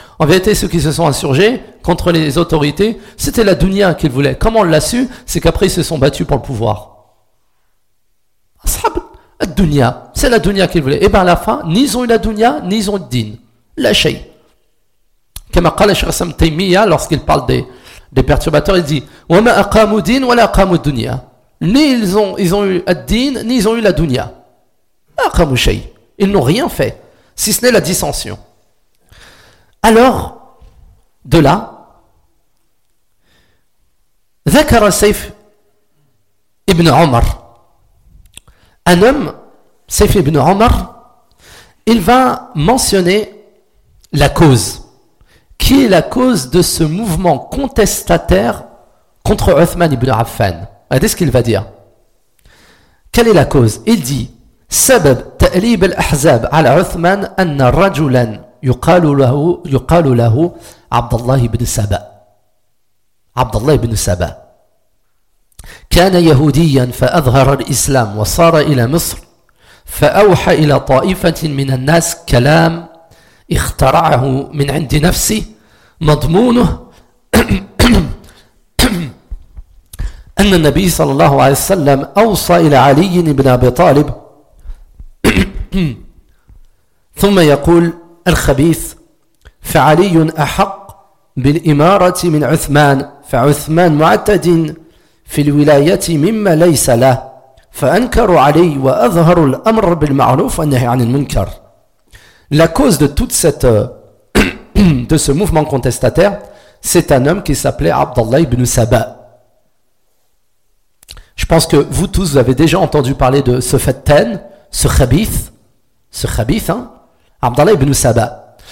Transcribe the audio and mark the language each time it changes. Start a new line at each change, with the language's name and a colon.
French: En vérité, ceux qui se sont insurgés contre les autorités, c'était la dunya qu'ils voulaient. Comment on l'a su ? C'est qu'après, ils se sont battus pour le pouvoir.
Arabic: Ashab ad-dunya.
French: C'est la dunya qu'ils voulaient. Et bien à la fin, ni ils ont eu la dunya, ni ils ont eu le din.
Arabic: La shay.
French: Comme a dit le Cheikh Ibn Taymiyyah lorsqu'il parle des perturbateurs, il dit
Arabic: وَمَا أَقَامُوا دِينَ وَلَا أَقَامُوا الدُّنْيَا.
French: Ni ils ont eu الدين, ni ils ont eu la dunya.
Arabic: مَا أَقَامُوا شَيْءٍ.
French: Ils n'ont rien fait, si ce n'est la dissension. Alors, de là,
Arabic: ذَكَرَ سَيْفْ
French: ibn Omar. Un homme, Saif ibn Omar, il va mentionner la cause. Qui est la cause de ce mouvement contestataire contre Uthman ibn Affan? Regardez ce qu'il va dire. Quelle est la cause? Il dit
Arabic: سبب تأليب الأحزاب على عثمان أن رجلا يقال له عبد الله بن سبأ. عبد الله بن سبأ كان يهوديا فأظهر الإسلام وصار إلى مصر فأوحى إلى طائفة من الناس كلام اخترعه من عند نفسه مضمونه أن النبي صلى الله عليه وسلم أوصى إلى علي بن أبي طالب ثم يقول الخبيث فعلي أحق بالإمارة من عثمان فعثمان معتد في الولاية مما ليس له فأنكروا علي وأظهروا الأمر بالمعروف والنهي عن المنكر.
French: La cause de toute cette de ce mouvement contestataire, c'est un homme qui s'appelait Abdallah ibn Saba. Je pense que vous tous avez déjà entendu parler de ce fatan, ce khabith, hein, Abdallah ibn Saba.